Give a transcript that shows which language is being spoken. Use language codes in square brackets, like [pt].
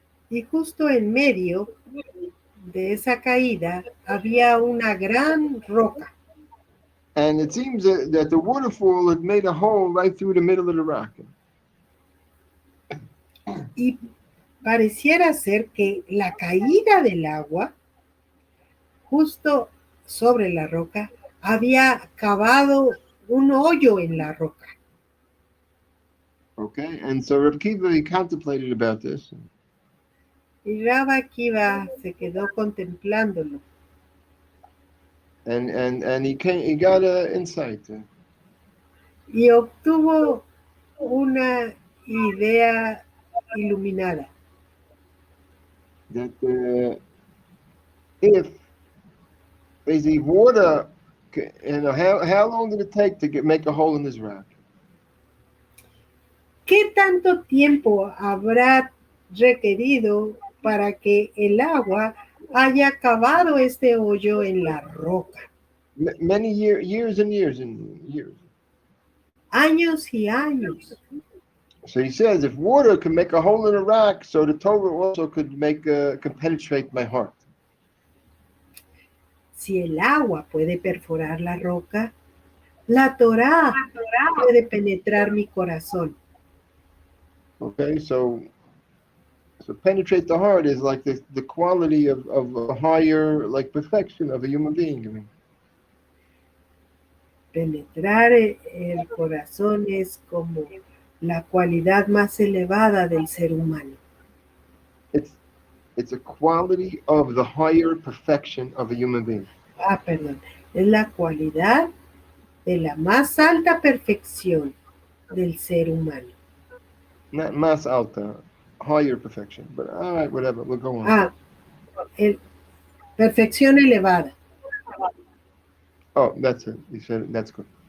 [es] Y justo en medio de esa caída había una gran roca. [en] And it seems that the waterfall had made a hole right through the middle of the rack. [es] Y pareciera ser que la caída del agua, justo sobre la roca, había cavado un hoyo en la roca. [en] Okay, and so Reb Kiva, he contemplated about this. [es] Y Rabbi Akiva se quedó contemplándolo. [en] And he got an insight. [es] Y obtuvo una idea iluminada. [en] That if basically water, how long did it take to make a hole in this rack? [es] ¿Qué tanto tiempo habrá requerido para que el agua haya cavado este hoyo en la roca? [en] Many years and years and years. [es] Años y años. [en] So he says, if water can make a hole in a rock, so the Torah also could penetrate my heart. [es] Si el agua puede perforar la roca, la Torá puede penetrar mi corazón. [en] Okay, so penetrate the heart is like the quality of a higher, like perfection of a human being. I mean. [es] Penetrar el corazón es como la cualidad más elevada del ser humano. [en] It's a quality of the higher perfection of a human being. [es] Perdón. Es la cualidad de la más alta perfección del ser humano. [en] Not [es] más alta, [en] higher perfection. But all right, whatever, we'll go on. [es] Perfección elevada. [en] Oh, that's it. You said it. That's good.